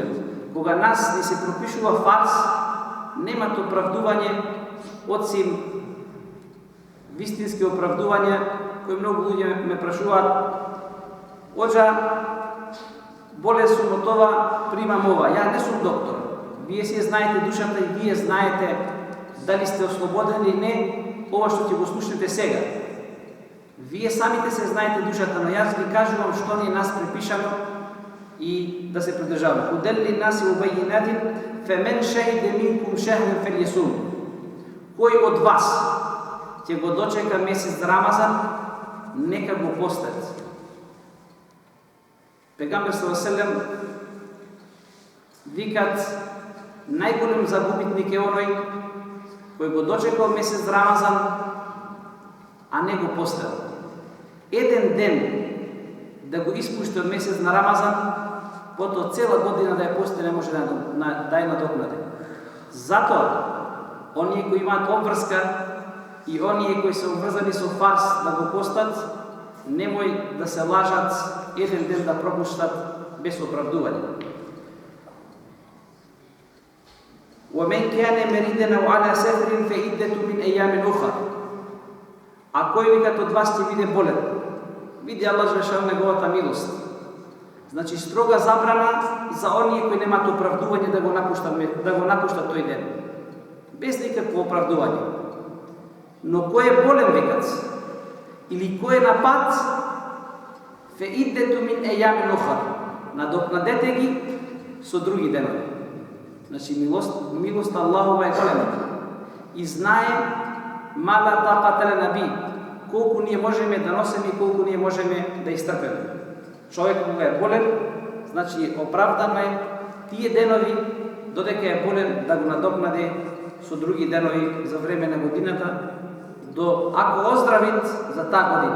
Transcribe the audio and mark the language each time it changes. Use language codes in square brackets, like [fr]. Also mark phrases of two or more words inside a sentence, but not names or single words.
[mk] Кога нас ни се пропишува фарс, немат оправдување, осим вистински оправдувања, кои многу луѓе ме прашуваат: Оџа, боле сум од ова, примам ова. Ја не сум доктор. Вие си знаете душата и вие знаете дали сте ослободени или не, ова што ќе го слушнете сега. Вие самите се знаете душата, но јас ви кажувам што ни нас препишано и да се придржаваме. [ar] هدى للناس وبينات فمن شهد منكم شهرا فليصم. [mk] Кој од вас ќе го дочека месец Рамазан, нека го постат. Пегамбер [ar] صلى الله عليه وسلم [mk] викат најголем загубитник е оној кој го дочекал месец Рамазан, а не го постел. Еден ден да го испушти од месец на Рамазан, потоа цела година да ја пости не може да ја надокнади. Затоа, оние кои имаат обврска и оние кои се обврзани со фарс да го постат, немој да се лажат еден ден да пропуштат без оправдување. [ar] وَمَنْ كَانَ مَرِيضًا أَوْ عَلَى سَفَرٍ فَعِدَّةٌ مِنْ أَيَّامٍ أُخَرَ. [mk] А кој викат од вас ќе биде болен, види Аллах Желешану неговата милост. Значи строга забрана за оние кои немаат оправдување да го напуштат тој ден. Без никакво оправдување. Но кој е болен викат, или кој е на пат, [ar] فَعِدَّةٌ مِنْ أَيَّامٍ أُخَرَ. [mk] Надокнадете ги со други денови. Значи милост Аллахова е голема. И знае мала [ar] طاقة لنا به, [mk] колку ние можеме да носиме и колку ние можеме да истрпеме. Човек кога е болен, значи оправдано е тие денови додека е болен да го надокнаде со други денови за време на годината, до ако оздравит за таа година.